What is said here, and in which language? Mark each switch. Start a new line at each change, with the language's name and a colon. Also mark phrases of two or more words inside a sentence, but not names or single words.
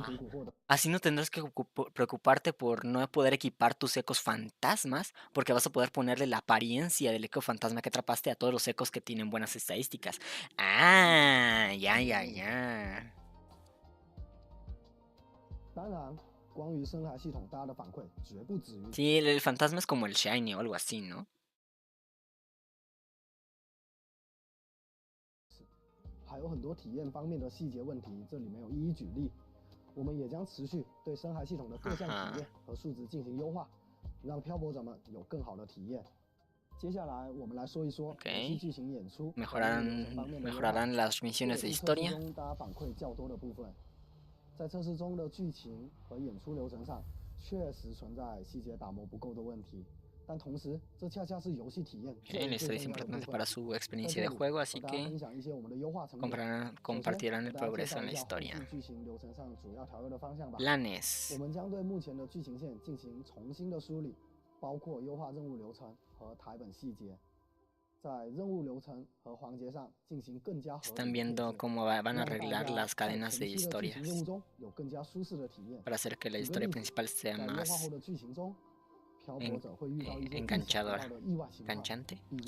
Spanish: Así no tendrás que preocuparte por no poder equipar tus ecos fantasmas, porque vas a poder ponerle la apariencia del eco fantasma que atrapaste a todos los ecos que tienen buenas estadísticas. ¡Ah! Ya. Sí, el fantasma es como el shiny o algo así, ¿no?
Chinese: 还有很多体验方面的细节问题，这里没有一一举例。我们也将持续对深海系统的各项体验和数值进行优化，让漂泊者们有更好的体验。接下来我们来说一说游戏剧情演出
Spanish: mejorarán las misiones de historia.
Chinese: 大家反馈较多的部分，在测试中的剧情和演出流程上，确实存在细节打磨不够的问题。
Spanish: El esto es importante para su experiencia de juego, así que compartirán el progreso en la historia. Planes. Están viendo cómo van a arreglar las cadenas de historias para hacer que la historia principal sea más enganchadora, enganchante.